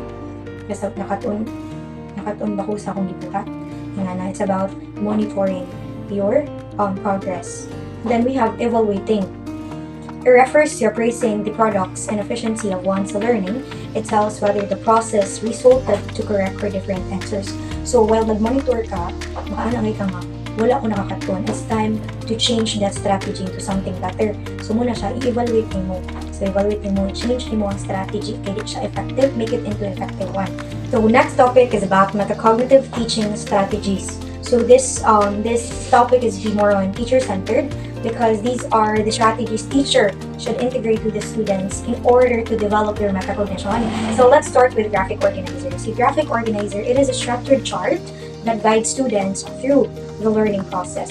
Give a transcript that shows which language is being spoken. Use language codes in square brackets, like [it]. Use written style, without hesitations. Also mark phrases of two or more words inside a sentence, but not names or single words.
[ceb] Nakatun ba ko sa akong gibuhat? [en] It's about monitoring your progress. Then we have evaluating. It refers to appraising the products and efficiency of one's learning. It tells whether the process resulted to correct or different answers. So while [ceb] nag-monitor ka, makaanangay ka nga, wala ko nakakatuon. [en] It's time to change that strategy into something better. [ceb] So muna siya, i-evaluate mo. [en] So evaluate [ceb] mo, change mo ang strategy, kaya siya effective, [en] make it into effective one. So next topic is about metacognitive teaching strategies. So this topic is more on teacher-centered, because these are the strategies teacher should integrate with the students in order to develop their metacognition. So let's start with graphic organizer. So graphic organizer, it is a structured chart that guides students through the learning process.